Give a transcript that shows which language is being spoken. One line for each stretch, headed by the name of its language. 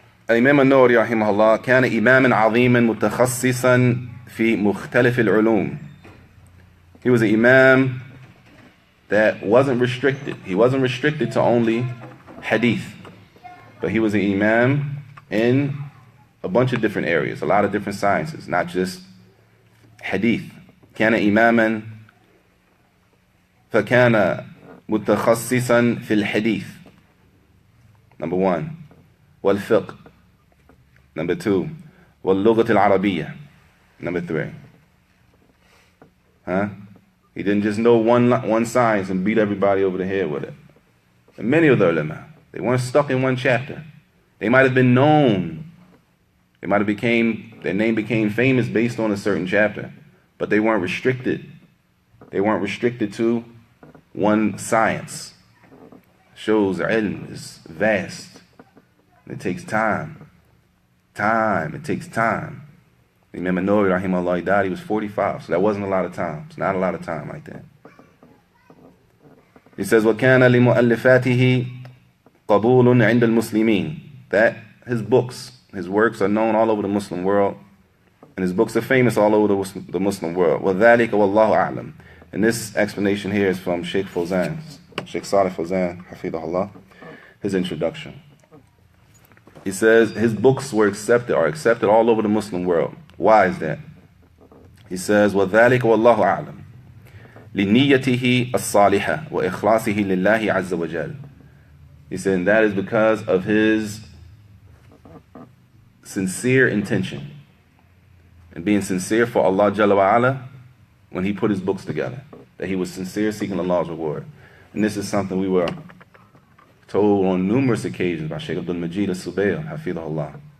Arabic: الإمام النووي رحمه الله كان إماما عظيما متخصصا في مختلف العلوم.
English: He was an imam that wasn't restricted. He wasn't restricted to only hadith, but he was an imam in a bunch of different areas, a lot of different sciences, not just hadith.
Arabic: كان إماما فكان متخصصا في الحديث.
English: Number 1.
Arabic: والفقه.
English: Number 2.
Arabic: واللغة العربية.
English: Number 3. He didn't just know one science and beat everybody over the head with it. And many of the ulama, they weren't stuck in one chapter. They might have been known. They might have their name became famous based on a certain chapter, but they weren't restricted. They weren't restricted to one science. Shows ilm is vast. It takes time. It takes time. Imam An-Nawawi rahimahullah, he died, he was 45, so that wasn't a lot of time. It's not a lot of time like that. He says,
Arabic: وَكَانَ لِمُؤَلِّفَاتِهِ قَبُولٌ عِنْدَ الْمُسْلِمِينَ.
English: That his books, his works are known all over the Muslim world, and his books are famous all over the Muslim world.
Arabic: وَذَلِكَ وَاللَّهُ أَعْلَمُ.
English: And this explanation here is from Sheikh Fawzan, Sheikh Salih Fawzan, hafidahullah, his introduction. He says his books are accepted all over the Muslim world. Why is that? He says,
Arabic: وَذَلِكَ وَاللَّهُ أَعْلَمُ لِنِيَّتِهِ الصَّالِحَةِ وَإِخْلَاصِهِ لِلَّهِ عَزَّ وَجَلَّ.
English: He said, and that is because of his sincere intention and being sincere for Allah Jalla wa Ala when he put his books together. That he was sincere seeking Allah's reward. And this is something we were told on numerous occasions by Shaykh Abdul Majid al-Subayr, Hafidhahullah.